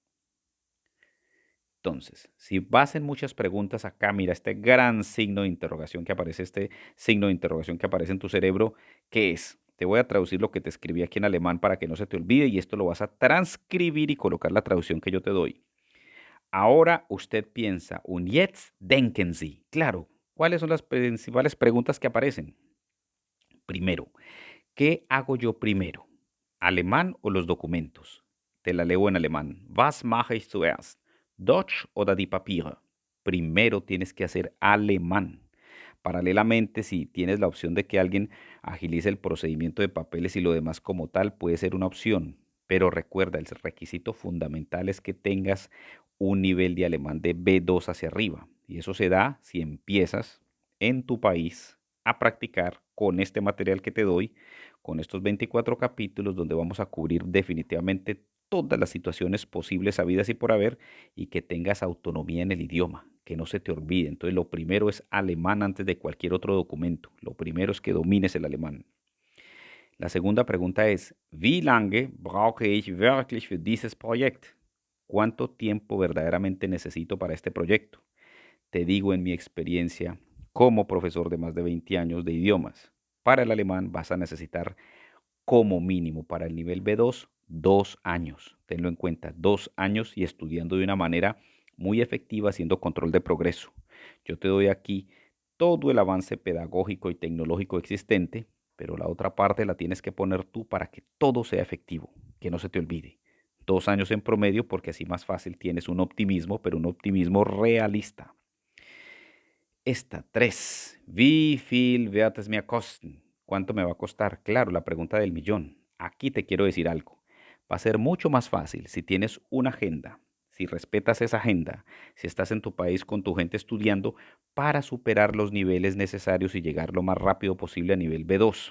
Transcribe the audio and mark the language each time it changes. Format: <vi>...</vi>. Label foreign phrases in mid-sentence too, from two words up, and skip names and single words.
<es>Entonces, si vas en muchas preguntas acá, mira este gran signo de interrogación que aparece, este signo de interrogación que aparece en tu cerebro, ¿qué es? Te voy a traducir lo que te escribí aquí en alemán para que no se te olvide y esto lo vas a transcribir y colocar la traducción que yo te doy. Ahora usted piensa, un</es> <de>jetzt denken Sie.</de> <es>Claro, ¿cuáles son las principales preguntas que aparecen? Primero, ¿qué hago yo primero? ¿Alemán o los documentos? Te la leo en alemán.</es> <de>Was mache ich zuerst? Deutsch oder die Papiere?</de> <es>Primero tienes que hacer alemán. Paralelamente, si tienes la opción de que alguien agilice el procedimiento de papeles y lo demás como tal, puede ser una opción. Pero recuerda, el requisito fundamental es que tengas un nivel de alemán de B2 hacia arriba. Y eso se da si empiezas en tu país a practicar con este material que te doy, con estos 24 capítulos donde vamos a cubrir definitivamente todas las situaciones posibles, habidas y por haber, y que tengas autonomía en el idioma, que no se te olvide. Entonces, lo primero es alemán antes de cualquier otro documento. Lo primero es que domines el alemán. La segunda pregunta es,</es> <de>¿Wie lange brauche ich wirklich für dieses Projekt?</de> <es>¿Cuánto tiempo verdaderamente necesito para este proyecto? Te digo en mi experiencia como profesor de más de 20 años de idiomas. Para el alemán vas a necesitar como mínimo para el nivel B2, 2 años. Tenlo en cuenta, 2 años y estudiando de una manera muy efectiva, haciendo control de progreso. Yo te doy aquí todo el avance pedagógico y tecnológico existente, pero la otra parte la tienes que poner tú para que todo sea efectivo, que no se te olvide. 2 años en promedio porque así más fácil tienes un optimismo, pero un optimismo realista. Esta, 3.</es> <de>Wie viel wird es mir kosten?</de> <es>¿Cuánto me va a costar? Claro, la pregunta del millón. Aquí te quiero decir algo. Va a ser mucho más fácil si tienes una agenda, si respetas esa agenda, si estás en tu país con tu gente estudiando para superar los niveles necesarios y llegar lo más rápido posible a nivel B2.</es>